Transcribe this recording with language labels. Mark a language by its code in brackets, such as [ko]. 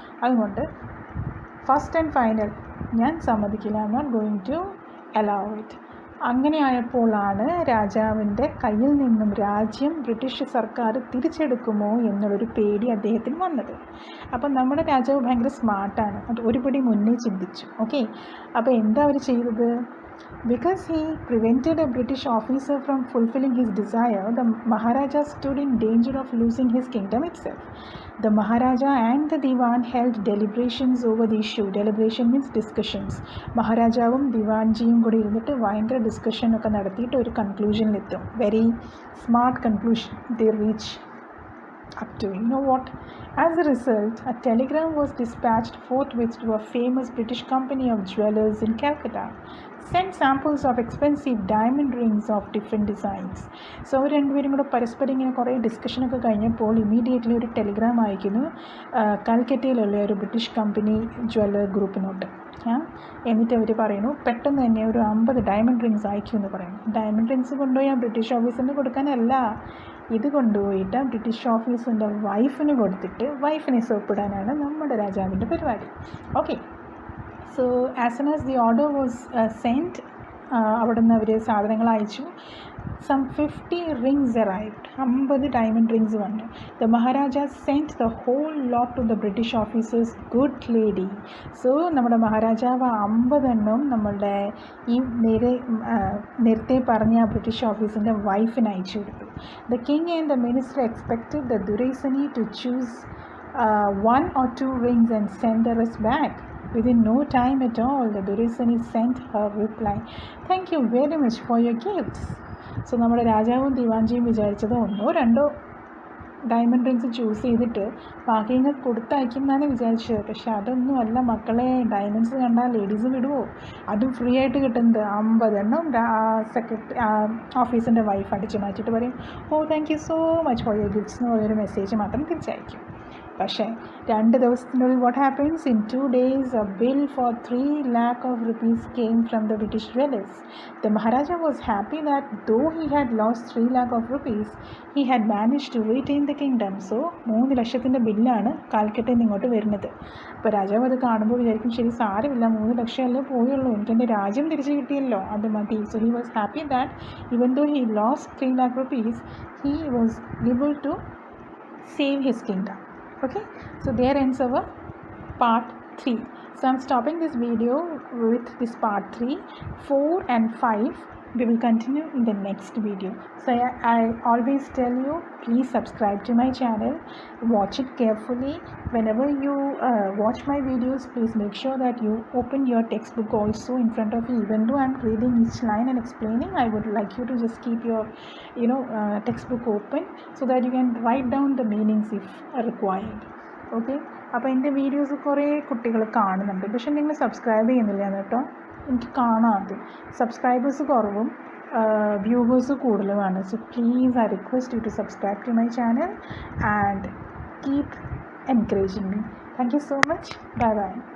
[ml] അതുകൊണ്ട് [en] first and final, [ml] ഞാൻ സമ്മതിക്കില്ല, [en] I am not going to allow it. [ml] അങ്ങനെ ആയപ്പോഴാണ് രാജാവിൻ്റെ കയ്യിൽ നിന്നും രാജ്യം ബ്രിട്ടീഷ് സർക്കാർ തിരിച്ചെടുക്കുമോ എന്നുള്ളൊരു പേടി അദ്ദേഹത്തിന് വന്നത്. അപ്പം നമ്മുടെ രാജാവ് ഭയങ്കര സ്മാർട്ടാണ്, അത് ഒരുപടി മുന്നേ ചിന്തിച്ചു. ഓക്കെ, അപ്പോൾ എന്താ അവർ ചെയ്തത്? [en] Because he prevented a British officer from fulfilling his desire, the Maharaja stood in danger of losing his kingdom itself. The Maharaja and the Diwan held deliberations over the issue. Deliberation means discussions. [ml] മഹാരാജാവും ദിവാൻജിയും കൂടി ഇരുന്നിട്ട് ഭയങ്കര ഡിസ്കഷനൊക്കെ നടത്തിയിട്ട് ഒരു കൺക്ലൂഷനിലെത്തും. [en] Very smart conclusion they reach up to. You know what? As a result, a telegram was dispatched forthwith to a famous British company of jewelers in Calcutta. Send samples of expensive diamond rings of different designs. [ml] So അവർ രണ്ടുപേരും കൂടെ പരസ്പരം ഇങ്ങനെ കുറേ ഡിസ്കഷനൊക്കെ കഴിഞ്ഞപ്പോൾ immediately ഒരു Telegram അയക്കുന്നു കൽക്കറ്റയിലുള്ള ഒരു British company jeweller ഗ്രൂപ്പിനോട്ട്. എന്നിട്ട് അവർ പറയുന്നു, പെട്ടെന്ന് തന്നെ ഒരു 50 ഡയമണ്ട് റിങ്സ് അയക്കുമെന്ന് പറയുന്നു. ഡയമണ്ട് റിങ്സ് കൊണ്ടുപോയി ആ ബ്രിട്ടീഷ് ഓഫീസറിന് കൊടുക്കാനല്ല, ഇത് കൊണ്ടുപോയിട്ട് ബ്രിട്ടീഷ് ഓഫീസറിൻ്റെ വൈഫിന് കൊടുത്തിട്ട് വൈഫിനെ സോപ്പിടാനാണ് നമ്മുടെ രാജാവിൻ്റെ പരിപാടി. [en] okay, so as soon as the order was sent, [ml] അവിടെ നിന്ന് അവർ സാധനങ്ങൾ അയച്ചു. [en] Some 50 rings arrived. 50 diamond rings [ml] വന്നു. [en] The Maharaja sent the whole lot to the British officers. Good lady. [ml] So നമ്മുടെ മഹാരാജാവ് 50 എണ്ണം നമ്മളുടെ ഈ നേരത്തെ പറഞ്ഞ ബ്രിട്ടീഷ് ഓഫീസിൻ്റെ വൈഫിന് അയച്ചു കൊടുത്തു. [en] The king and the minister expected the Duraisani to choose 1 or 2 rings and send the rest back. Within no time at all, the Duraisani sent her reply, "Thank you very much for your gifts." [ml] So നമ്മുടെ രാജാവും ദിവാൻജിയും വിചാരിച്ചത് 1 or 2 diamond rings choose ചെയ്തിട്ട് ബാക്കി ഇങ്ങനെ കൊടുത്തയക്കും എന്നാണ് വിചാരിച്ചത്. പക്ഷെ അതൊന്നും അല്ല മക്കളെ, ഡയമണ്ട്സ് കണ്ടാൽ ലേഡീസ് വിടുമോ? അതും ഫ്രീ ആയിട്ട് കിട്ടുന്നത് 50 എണ്ണം സെക്രട്ടറി ഓഫീസിൻ്റെ വൈഫ് അടിച്ച് മാറ്റിയിട്ട് പറയും, [en] oh thank you so much for your gifts [ml] എന്ന് പറയുന്നൊരു മെസ്സേജ് മാത്രം തിരിച്ചയക്കും. പക്ഷേ 2 ദിവസത്തിനുള്ളിൽ [en] what happens? In 2 days a bill for 3 lakh of rupees came from the British dwellers. The Maharaja was happy that though he had lost 3 lakh of rupees, he had managed to retain the kingdom. [ml] So 3 ലക്ഷത്തിൻ്റെ ബില്ലാണ് കാൽക്കട്ടയിൽ നിന്ന് ഇങ്ങോട്ട് വരുന്നത്. അപ്പോൾ രാജാവ് അത് കാണുമ്പോൾ വിചാരിക്കും, ശരി സാരമില്ല, 3 ലക്ഷമല്ലേ പോയുള്ളൂ, എനിക്ക് എൻ്റെ രാജ്യം തിരിച്ചു കിട്ടിയല്ലോ, അത് മതി. [en] So he was happy that even though he lost 3 lakh rupees, he was able to save his kingdom. Okay, so there ends our part 3. So I'm stopping this video with this part 3. 4 and 5 we will continue in the next video. So I always tell you, please subscribe to my channel, watch it carefully. Whenever you watch my videos, please make sure that you open your textbook also in front of you. Even though I'm reading each line and explaining, I would like you to just keep your textbook open so that you can write down the meanings if required. [ml] Okay, അപ്പോൾ എൻ്റെ videos കുറേ കുട്ടികൾ കാണുന്നുണ്ട്, പക്ഷെ നിങ്ങൾ subscribe ചെയ്യുന്നില്ല കേട്ടോ. എനിക്ക് കാണാതെ സബ്സ്ക്രൈബേഴ്സ് കുറവും viewers കൂടുതലുമാണ്. [en] So please I request you to subscribe to my channel and keep encouraging me. Thank you so much. Bye bye.